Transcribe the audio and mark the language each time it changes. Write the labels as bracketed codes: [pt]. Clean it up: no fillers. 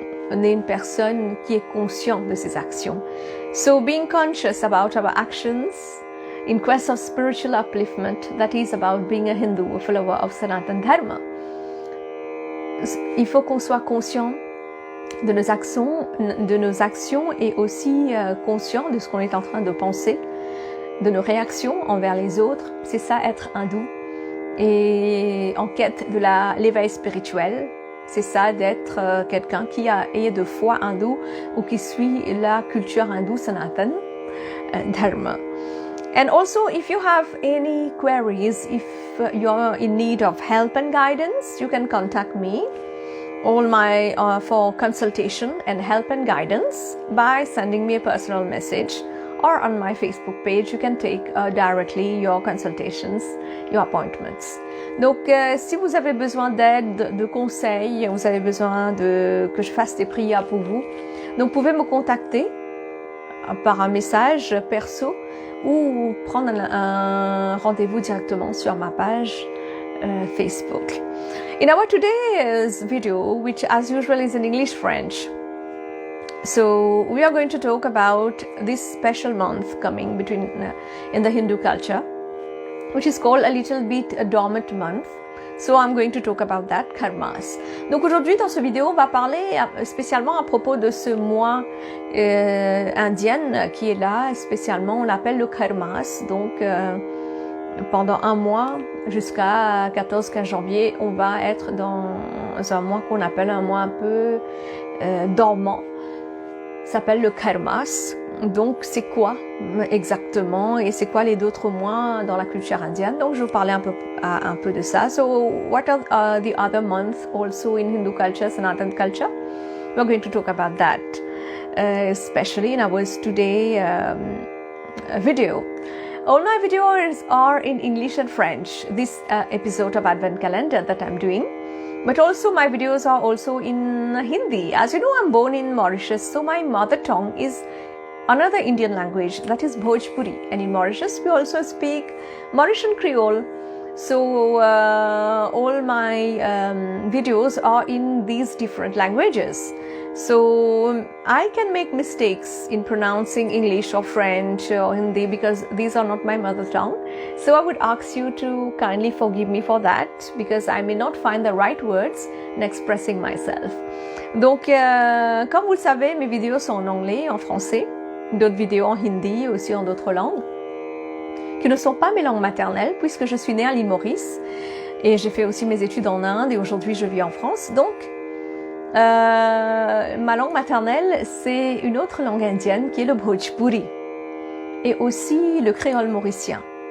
[fr] On est une personne qui est consciente de ses actions. [en] So, being conscious about our actions in quest of spiritual upliftment, that is about being a Hindu, a follower of Sanatan Dharma. [fr] Il faut qu'on soit conscient de nos actions et aussi conscient de ce qu'on est en train de penser, de nos réactions envers les autres. C'est ça être hindou. Et en quête de l'éveil spirituel, c'est ça d'être quelqu'un qui est de foi hindoue ou qui suit la culture hindoue Sanatan Dharma. [en] And also, if you have any queries, if you're in need of help and guidance, you can contact me for consultation and help and guidance by sending me a personal message, or on my Facebook page, you can take directly your consultations, your appointments. [fr] Donc, si vous avez besoin d'aide, de conseils, vous avez besoin que je fasse des prières pour vous, donc vous pouvez me contacter par un message perso ou prendre un rendez-vous directement sur ma page Facebook. [en] In our today's video, which as usual is in English-French, so we are going to talk about this special month coming in the Hindu culture, which is called a little bit a dormant month. So I'm going to talk about that, karmas. [fr] Donc aujourd'hui dans cette vidéo, on va parler spécialement à propos de ce mois indien qui est là, spécialement on l'appelle le karmas. Donc pendant un mois jusqu'à 14-15 janvier, on va être dans un mois qu'on appelle un mois un peu dormant. Ça s'appelle le karmas. Donc, c'est quoi exactement et c'est quoi les autres mois dans la culture indienne? Donc, je vais vous parler un peu de ça. [en] So, what are the other months also in Hindu culture, Sanatan culture? We're going to talk about that, especially in our today video. All my videos are in English and French, this episode of Advent Calendar that I'm doing. But also my videos are also in Hindi. As you know, I'm born in Mauritius, so my mother tongue is another Indian language, that is Bhojpuri. And in Mauritius, we also speak Mauritian Creole, So all my videos are in these different languages. So I can make mistakes in pronouncing English or French or Hindi because these are not my mother tongue. So I would ask you to kindly forgive me for that because I may not find the right words in expressing myself. [fr] Donc, comme vous le savez, mes vidéos sont en anglais, en français, d'autres vidéos en hindi, aussi en d'autres langues, qui ne sont pas mes langues maternelles puisque je suis née à l'île Maurice et j'ai fait aussi mes études en Inde et aujourd'hui je vis en France. Donc, ma langue maternelle, c'est une autre langue indienne qui est le Bhojpuri et aussi le créole mauricien.